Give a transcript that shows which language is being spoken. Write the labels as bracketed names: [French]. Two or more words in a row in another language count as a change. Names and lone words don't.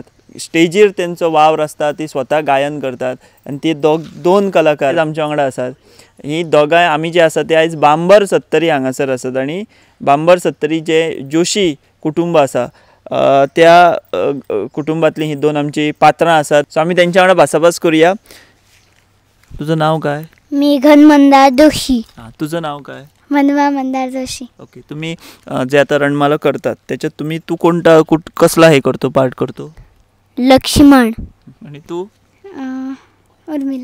[Konkani] स्टेजीर तेंचो वावर आसता, ती स्वता गायन करतात. आणि ती दोन कलाकार आमच्या वांगडा आसात. ही दोगांय आमी जे आसा ते आयज बांबर सत्तरी हांगासर आसात. आणि बांबर सत्तरी जे जोशी कुटुंब आसा त्या कुटुंबातली ही दोन आमची पात्रां आसात. सो आमी तेंच्या वांगडा भासाभास करूया. [Marathi] तुझं नाव काय? मेघन मंदार जोशी. तुझं नाव काय? मनवा मंदार जोशी. ओके. तुम्ही जे आता रणमाला करतात त्याच्यात तू कोणता कसला हे करतो, पार्ट करतो? लक्ष्मण. आणि तू? उर्मिला.